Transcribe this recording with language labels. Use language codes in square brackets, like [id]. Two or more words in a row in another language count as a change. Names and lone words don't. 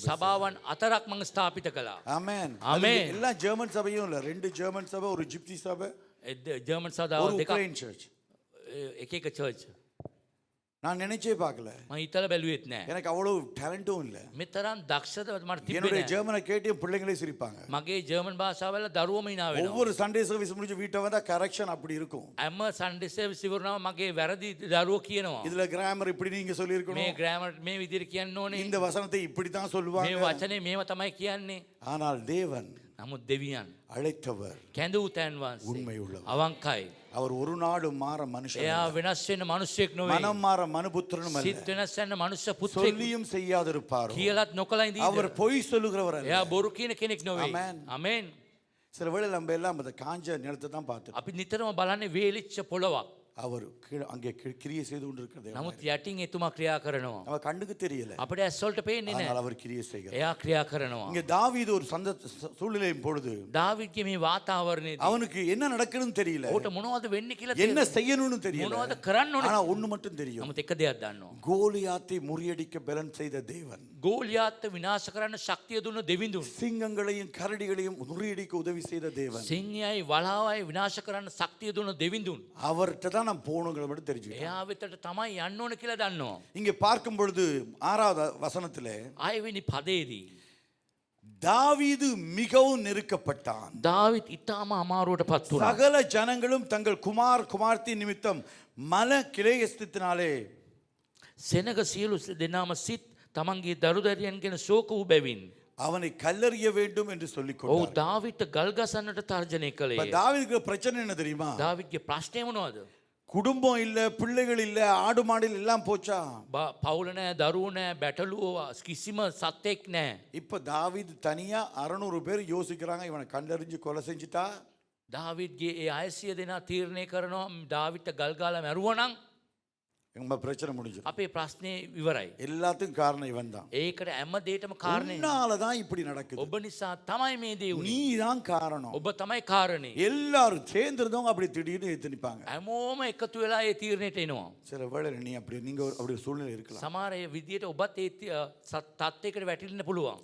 [si] සභාවන් 4ක් මං ස්ථාපිත කළා. [ta] ஆமென். ஆமென். எல்லாம் ஜெர்மன் சபையும் இல்ல, 2 ஜெர்மன் சபை, ஒரு ஜிப்சி சபை, [si] ජර්මන් සභාව [ta] ஒரு [si] දෙකක් [ta] உக்ரைன் சர்ச். [si] එක එක චර්ච්. [ta] நான் நினைச்சே பார்க்கல. [si] මං හිතලා බැලුවෙත් නෑ. [ta] எனக்கு அவ்வளவு டேலண்டும் இல்ல. [si] මෙතරම් දක්ෂද මට තිබ්බේ [ta] என்னுடைய [si] නෑ. [ta] ஜெர்மனை கேட்டு என் பிள்ளைங்களே சிரிப்பாங்க. [si] මගේ ජර්මන් භාෂාවල දරුවම hina වෙනවා. [ta] ஒவ்வொரு [en] Sunday service [ta] முடிஞ்சு வீட்டை வந்தா கரெக்ஷன் அப்படி இருக்கும். [si] හැම [en] Sunday service [si] ඉවරනම මගේ වැරදි දරුවෝ කියනවා. [ta] இதுல கிராமர் இப்படி நீங்க சொல்லி [si] මේ [ta] இருக்கணும், [si] ග්‍රෑමර් මේ විදිහට කියන්න ඕනේ. [ta] இந்த வசனத்தை இப்படி தான் [si] මේ [ta] சொல்லுவாங்க. [si] වචනේ මේව තමයි කියන්නේ. [ta] ஆனால் தேவன் [si] නමුත් දෙවියන් [ta] அழைத்தவர் [si] කැඳවූ තැන් වහන්සේ [ta] உண்மை உள்ளவர். [si] අවංකයි. [ta] அவர் ஒரு நாடு மாற மனுஷன் [si] එයා [ta] அல்ல. [si] වෙනස් වෙන්න මිනිසෙක් නෙවෙයි. [ta] மனம் மாற மனுபுத்திரனும் அல்ல. [si] සිත් වෙනස් වෙන්න මනුෂ්‍ය පුත්‍රයෙක්. [ta] சொல்லியும் செய்யாதிருப்பாரோ. [si] කියලාත් නොකලා [ta] அவர் [si] ඉඳීද? [ta] பொய் சொல்லுகிறவர் அல்ல. [si] එයා බොරු කියන කෙනෙක් නෙවෙයි. [ta] Amen. [si] ආමෙන්. [ta] சில வேளை நம்ம எல்லாம் அந்த காஞ்ச நிலத்தை தான் பார்த்துட்டு [si] අපි නිතරම බලන්නේ වේලිච්ච පොළවක්. [ta] அவர் அங்கே கிரியை செய்து கொண்டிருக்கிறது [si] නමුත් යටින් එතුමා ක්‍රියා කරනවා. [ta] அவ கண்ணுக்கு தெரியல, [si] අපිට ඇස් වලට පේන්නේ [ta] ஆனால் [si] නැහැ. [ta] அவர் கிரியை செய்கிறார். [si] එයා ක්‍රියා කරනවා. [ta] இங்க தாவீது ஒரு சூழ்நிலையின் பொழுது [si] දාවිද්ගේ මේ වාතාවරණයේදී [ta] அவனுக்கு என்ன நடக்குதுன்னு தெரியல, [si] ඔහුට මොනවද වෙන්නේ කියලා [ta] என்ன செய்யணும்னு தெரியல. [si] මොනවද කරන්න ඕනේ? [ta] ஆனா ஒண்ணு மட்டும் தெரியும், [si] නමුත් එක දෙයක් දන්නවා. [ta] கோலியாத்தை முறியடிக்க பலன் செய்த தேவன் [si] ගෝලියාත්ව විනාශ කරන්න ශක්තිය දුන්න දෙවිඳුන්. [ta] சிங்கங்களையும் கரடிகளையும் முறியடிக்க உதவி செய்த தேவன். [si] සිංහයයි වලාවයි විනාශ කරන්න ශක්තිය දුන්න දෙවිඳුන්. [ta] அவர்கிட்ட தான் நான் போகணுங்கிற மட்டும் தெரிஞ்சுக்கிட்டேன். [si] එයා වෙතට තමයි යන්න ඕන කියලා දන්නවා. [ta] இங்க பார்க்கும் பொழுது 6வது வசனத்திலே [si] 6 වෙනි පදයේදී [ta] தாவீது மிகவும் நெருக்கப்பட்டான். [si] දාවිත් ඉතාම අමාරුවට පත් වුණා. [ta] சகல ஜனங்களும் தங்கள் குமார்த்தி நிமித்தம் மல கிளையஸ்தினாலே [si] සෙනග සියලු දෙනාම සිත් තමන්ගේ දරුදරියන් ගැන ශෝක වූ බැවින් [ta] அவனை கல்லறிய வேண்டும் என்று சொல்லிக் [si] ඔහු [ta] கொண்டார். [si] දාවිත්ට ගල් ගසන්නට තර්ජනය [ta] இப்ப [si] කළේ. [ta] தாவீதுக்கு பிரச்சனை என்ன தெரியுமா? [si] දාවිත්ගේ ප්‍රශ්නය මොනවද? [ta] குடும்பம் இல்ல, பிள்ளைகள் இல்ல, ஆடு மாடுகள் எல்லாம் போச்சா. [si] පවුල නෑ, දරුවෝ නෑ, බැටළුවෝ කිසිම සත්‍යෙක් නෑ. [ta] இப்ப தாவீது தனியா 600 பேர் யோசிக்கிறாங்க, இவனை கல்லறிஞ்சு கொலை செஞ்சுட்டா [si] දාවිත්ගේ ඒ 600 දෙනා තීරණය කරනවා දාවිත්ට ගල් ගාලා මැරුවනම් [ta] நம்ம பிரச்சனை முடிஞ்சிடும். [si] අපේ ප්‍රශ්නේ ඉවරයි. [ta] எல்லாத்துக்கும் காரணம் இவன் தான். [si] ඒකට හැම දෙයකම කාරණේ [ta] உன்னாலதான் இப்படி நடக்குது, [si] ඔබ නිසා තමයි මේ දේ [ta] நீ [si] වුනේ. [ta] தான் காரணம். [si] ඔබ තමයි කාරණේ. [ta] எல்லாரும் சேர்ந்திருந்தவங்க அப்படி திடீர்னு எதிர்த்து நிப்பாங்க. [si] හැමෝම එකතු වෙලා ඒ තීරණයට එනවා. [ta] சில வேளை நீ நீங்க அப்படி ஒரு சூழ்நிலை இருக்கலாம். [si] සමහර ඒ විදියට ඔබත් ඒ තත්ත්වයකට වැටින්න පුළුවන්.